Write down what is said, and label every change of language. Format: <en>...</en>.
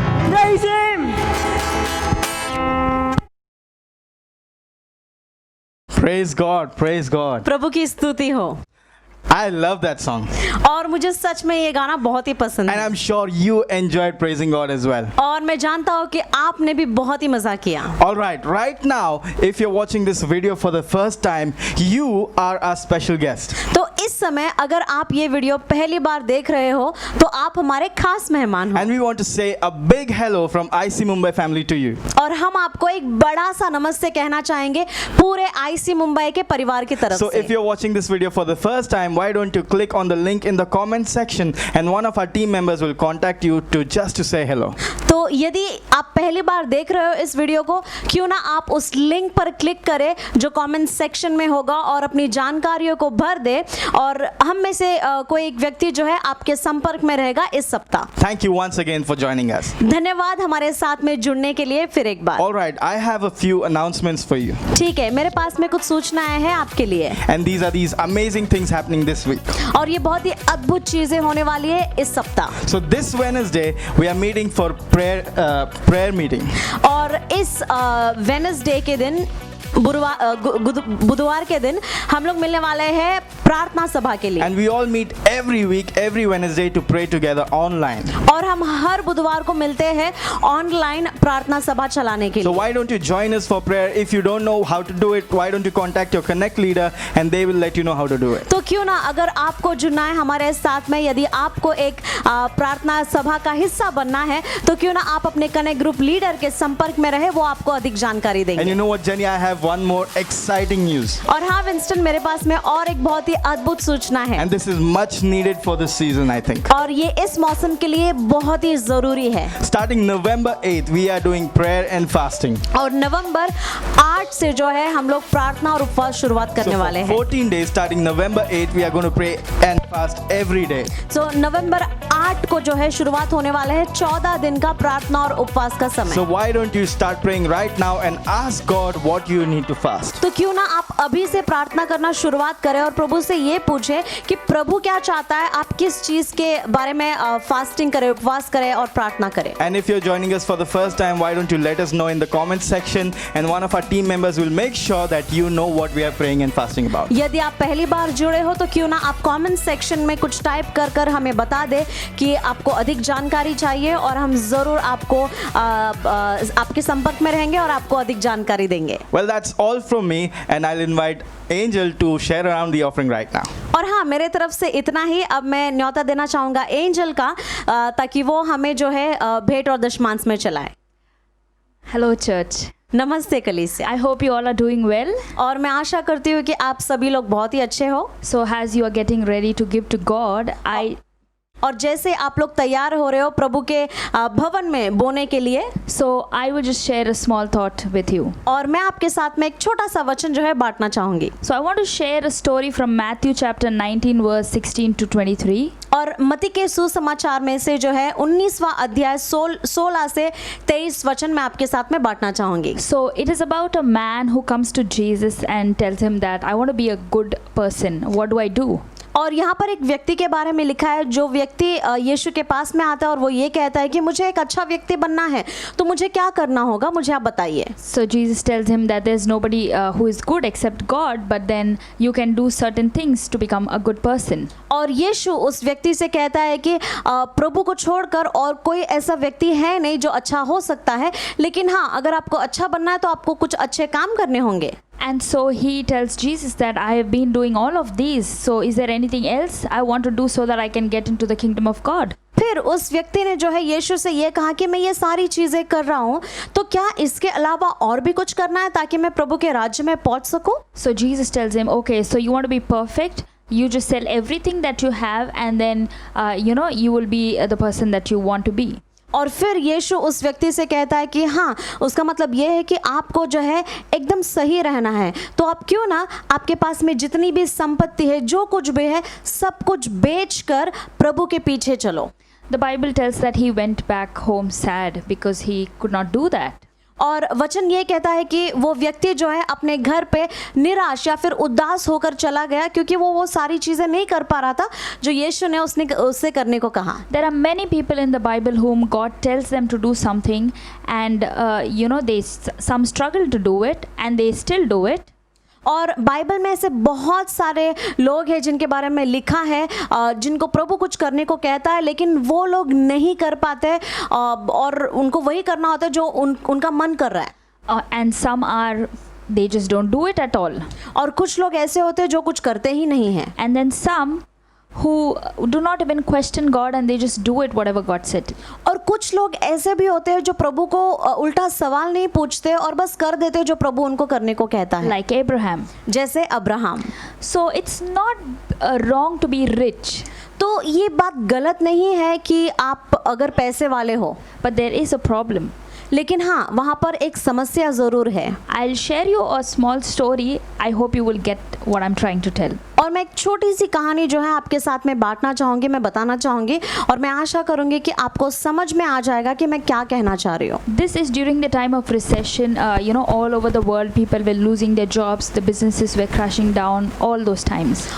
<en>Praise him! Praise God, praise God.</en> <hi>प्रभु की स्तुति हो।</hi> <en>I love that song.</en> <hi>और मुझे सच में ये गाना बहुत ही पसंद</hi> <en>And</en> <hi>है।</hi> <en>I'm sure you enjoyed praising God as well.</en> <hi>और मैं जानता हूँ कि आपने भी बहुत ही मजा किया।</hi> <en>All right now, if you're watching this video for the first time, you are our special guest.</en> <hi>तो इस समय अगर आप ये वीडियो पहली बार देख रहे हो तो आप हमारे खास मेहमान हो</hi> <en>And we want to say a big hello from IC Mumbai family to you.</en> <hi>और हम आपको एक बड़ा सा नमस्ते कहना चाहेंगे पूरे आईसी मुंबई के परिवार की तरफ</hi> <en>So</en> <hi>से।</hi> <en>if you're watching this video for the first time, why don't you click on the link in the comment section and one of our team members will contact you to say hello.</en> <hi>तो यदि आप पहली बार देख रहे हो इस video को, क्यों ना आप उस लिंक पर क्लिक करें जो कमेंट सेक्शन में होगा और अपनी जानकारियों को भर दे और हम में से कोई एक व्यक्ति जो है आपके संपर्क में रहेगा इस सप्ताह।</hi> <en>Thank you once again for joining us.</en> <hi>धन्यवाद हमारे साथ में जुड़ने के लिए फिर एक बार।</hi> <en>All right, I have a few announcements for you.</en> <hi>ठीक है, मेरे पास में कुछ सूचनाएं हैं आपके लिए</hi> <en>And these are these amazing things happening this week.</en> <hi>और ये बहुत ही अद्भुत चीजें होने वाली है इस सप्ताह।</hi> <en>So this Wednesday, we are meeting for prayer meeting.</en> <hi>और इस वेडनेसडे के दिन बुधवार के दिन हम लोग मिलने वाले हैं प्रार्थना सभा के लिए।</hi> <en>And we all meet every week, every Wednesday to pray together online.</en> <hi>और हम हर बुधवार को मिलते हैं ऑनलाइन प्रार्थना सभा चलाने के</hi> <en>So</en> <hi>लिए।</hi> <en>why don't you join us for prayer? If you don't know how to do it, why don't you contact your Connect leader and they will let you know how to do it.</en> <hi>तो क्यों ना अगर आपको जुड़ना है हमारे साथ में, यदि आपको एक प्रार्थना सभा का हिस्सा बनना है तो क्यों ना आप अपने कनेक्ट ग्रुप लीडर के संपर्क में रहे, वो आपको अधिक जानकारी</hi> <en>And</en> <hi>देंगे।</hi> <en>you know what, Jenny, I have one more exciting news.</en> <hi>और हाँ विंस्टन, मेरे पास में और एक बहुत ही अद्भुत सूचना है</hi> <en>And this is much needed for this season, I think.</en> <hi>और ये इस मौसम के लिए बहुत ही जरूरी है।</hi> <en>Starting November 8th, we are doing prayer and fasting.</en> <hi>और नवंबर 8 से जो है हम लोग प्रार्थना और उपवास शुरुआत</hi> <en>So</en> <hi>करने वाले</hi> <en>for</en> <hi>हैं।</hi> <en>14 days, starting November 8th, we are going to pray and fast every day.</en> <hi>तो नवंबर 8 को जो है शुरुआत होने वाला है 14 दिन का प्रार्थना और उपवास का समय।</hi> <en>So why don't you start praying right now and ask God what you need to fast?</en> <hi>तो क्यों ना आप अभी से प्रार्थना करना शुरुआत करें और प्रभु से ये पूछें कि प्रभु क्या चाहता है, आप किस चीज के बारे में फास्टिंग करें, उपवास करें और प्रार्थना करें।</hi> <en>And if you're joining us for the first time, why don't you let us know in the comment section and one of our team members will make sure that you know what we are praying and fasting about.</en> <hi>यदि आप पहली बार जुड़े हो तो क्यों ना आप comment section में कुछ टाइप कर कर हमें बता दे कि आपको अधिक जानकारी चाहिए और हम जरूर आपको आपके संपर्क में रहेंगे और आपको अधिक जानकारी देंगे।</hi> <en>Well, that's all from me and I'll invite Angel to share around the offering right now.</en> <hi>और हाँ, मेरे तरफ से इतना ही। अब मैं न्योता देना चाहूँगा एंजल का ताकि वो हमें जो है भेंट और दशमांश में चलाए।</hi> <en>Hello, church.</en> <hi>नमस्ते कलीसिया।</hi> <en>I hope you all are doing well.</en> <hi>और मैं आशा करती हूँ कि आप सभी लोग बहुत ही अच्छे हो।</hi> <en>So, as you are getting ready to give to God,</en> <hi>और जैसे आप लोग तैयार हो रहे हो प्रभु के भवन में बोने के लिए,</hi> <en>I will just share a small thought with you.</en> <hi>और मैं आपके साथ में एक छोटा सा वचन जो है बांटना चाहूंगी।</hi> <en>So, I want to share a story from Matthew chapter 19, verse 16 to 23.</en> <hi>और मत्ती के सुसमाचार में से जो है 19वां अध्याय 16 से 23 वचन मैं आपके साथ में बांटना चाहूंगी।</hi> <en>So, it is about a man who comes to Jesus and tells him that I want to be a good person. What do I do?</en> <hi>और यहाँ पर एक व्यक्ति के बारे में लिखा है, जो व्यक्ति यीशु के पास में आता है और वो ये कहता है कि मुझे एक अच्छा व्यक्ति बनना है, तो मुझे क्या करना होगा, मुझे आप बताइए।</hi> <en>So Jesus tells him that there's nobody who is good except God, but then you can do certain things to become a good person.</en> <hi>और यीशु उस व्यक्ति से कहता है कि प्रभु को छोड़कर और कोई ऐसा व्यक्ति है नहीं जो अच्छा हो सकता है, लेकिन हाँ, अगर आपको अच्छा बनना है तो आपको कुछ अच्छे काम करने होंगे।</hi> <en>And so he tells Jesus that I have been doing all of these. So is there anything else I want to do so that I can get into the kingdom of God?</en> <hi>फिर उस व्यक्ति ने जो है यीशु से ये कहा कि मैं ये सारी चीजें कर रहा हूँ, तो क्या इसके अलावा और भी कुछ करना है ताकि मैं प्रभु के राज्य में पहुंच सकूं?</hi> <en>So Jesus tells him, okay, so you want to be perfect? You just sell everything that you have and then you will be the person that you want to be.</en> <hi>और फिर यीशु उस व्यक्ति से कहता है कि हाँ, उसका मतलब ये है कि आपको जो है एकदम सही रहना है, तो आप क्यों ना आपके पास में जितनी भी संपत्ति है, जो कुछ भी है, सब कुछ बेचकर प्रभु के पीछे चलो।</hi> <en>The Bible tells that he went back home sad because he could not do that.</en> <hi>और वचन ये कहता है कि वो व्यक्ति जो है अपने घर पे निराश या फिर उदास होकर चला गया, क्योंकि वो सारी चीजें नहीं कर पा रहा था जो यीशु ने उससे करने को कहा।</hi> <en>There are many people in the Bible whom God tells them to do something and some struggle to do it and they still do it.</en> <hi>और बाइबल में ऐसे बहुत सारे लोग हैं जिनके बारे में लिखा है, जिनको प्रभु कुछ करने को कहता है लेकिन वो लोग नहीं कर पाते, और उनको वही करना होता है जो उनका मन कर रहा है।</hi> <en>And some are they just don't do it at all.</en> <hi>और कुछ लोग ऐसे होते हैं जो कुछ करते ही नहीं हैं.</hi> <en>And then some who do not even question God and they just do it whatever God said.</en> <hi>और कुछ लोग ऐसे भी होते हैं जो प्रभु को उल्टा सवाल नहीं पूछते और बस कर देते हैं जो प्रभु उनको करने को कहता है.</hi> <en>Like Abraham.</en> <hi>जैसे Abraham.</hi> <en>So it's not wrong to be rich.</en> <hi>तो ये बात गलत नहीं है कि आप अगर पैसे वाले हो,</hi> <en>But there is a problem.</en> <hi>लेकिन हाँ वहाँ पर एक समस्या ज़रूर है.</hi> <en>I'll share you a small story. I hope you will get what I'm trying to tell.</en> <hi>और मैं एक छोटी सी कहानी जो है आपके साथ में बांटना चाहूँगी, मैं बताना चाहूँगी और मैं आशा करूँगी कि आपको समझ में आ जाएगा कि मैं क्या कहना चाह रही हूँ.</hi> <en>This is during the time of recession. All over the world people were losing their jobs, the businesses were crashing down, all those times.</en>